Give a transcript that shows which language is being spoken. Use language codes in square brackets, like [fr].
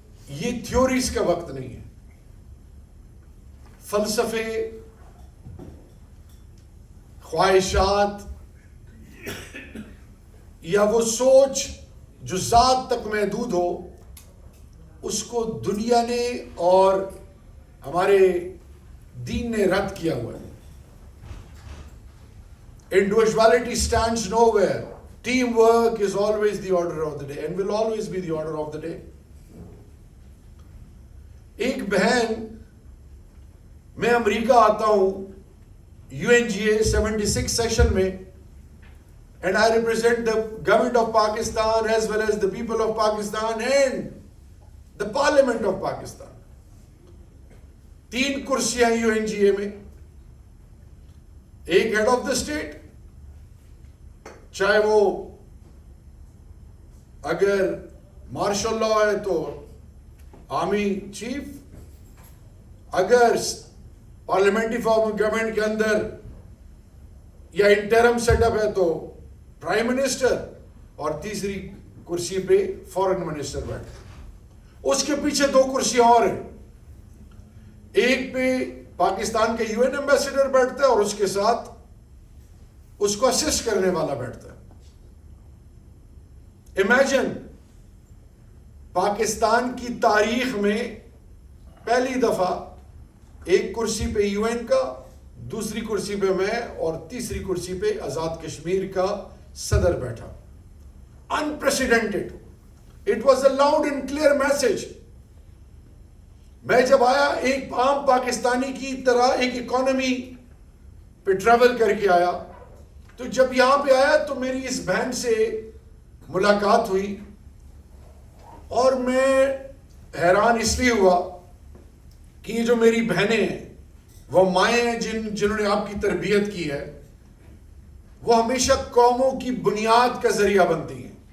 [ur] یہ تھیوریز کا وقت نہیں ہے، فلسفے، خواہشات یا وہ سوچ جو ذات تک محدود ہو، اس کو دنیا نے اور ہمارے دین نے رد کیا ہوا ہے. [en] Individuality stands nowhere. Teamwork is always the order of the day and will always be the order of the day. [ur] ایک بہن، میں امریکہ آتا ہوں UNGA 76 سیشن میں، [en] and I represent the government of Pakistan as well as the people of Pakistan and the parliament of Pakistan. [ur] 3 کرسیاں UNGA میں، ایک head of the state, چاہے وہ اگر مارشل لا ہے تو آرمی چیف، اگر پارلیمنٹری فارم آف گورنمنٹ کے اندر یا انٹرم سیٹ اپ ہے تو پرائم منسٹر، اور تیسری کرسی پہ فارن منسٹر بیٹھے. اس کے پیچھے 2 کرسیاں اور ہیں، ایک پہ پاکستان کے UN ایمبیسڈر بیٹھتا ہے اور اس کے ساتھ اس کو اسسٹ کرنے والا بیٹھتا ہے. امیجن، پاکستان کی تاریخ میں پہلی دفعہ ایک کرسی پہ UN کا، دوسری کرسی پہ میں، اور تیسری کرسی پہ آزاد کشمیر کا صدر بیٹھا. [en] Unprecedented. It was a loud and clear message. [ur] میں جب آیا ایک عام پاکستانی کی طرح ایک اکانومی پہ ٹریول کر کے آیا، تو جب یہاں پہ آیا تو میری اس بہن سے ملاقات ہوئی، اور میں حیران اس لیے ہوا کہ یہ جو میری بہنیں ہیں، وہ مائیں ہیں جنہوں نے آپ کی تربیت کی ہے، وہ ہمیشہ قوموں کی بنیاد کا ذریعہ بنتی ہیں.